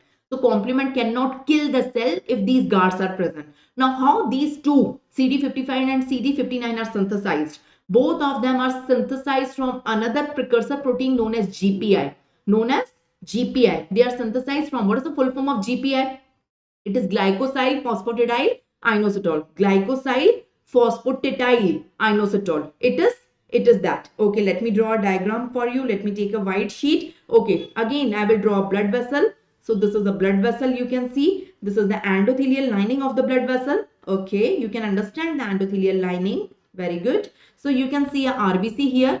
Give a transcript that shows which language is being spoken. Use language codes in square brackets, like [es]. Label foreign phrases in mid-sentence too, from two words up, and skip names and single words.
[en] So complement cannot kill the cell if these guards are present. Now how these two CD55 and CD59 are synthesized? Both of them are synthesized from another precursor protein known as GPI. Known as GPI. They are synthesized from, what is the full form of GPI? It is glycosyl phosphatidyl inositol. Glycosyl phosphatidyl inositol. It is that. Okay, let me draw a diagram for you. Let me take a white sheet. Okay, again I will draw a blood vessel. So this is the blood vessel, you can see. This is the endothelial lining of the blood vessel. Okay, you can understand the endothelial lining. Very good. So you can see a RBC here.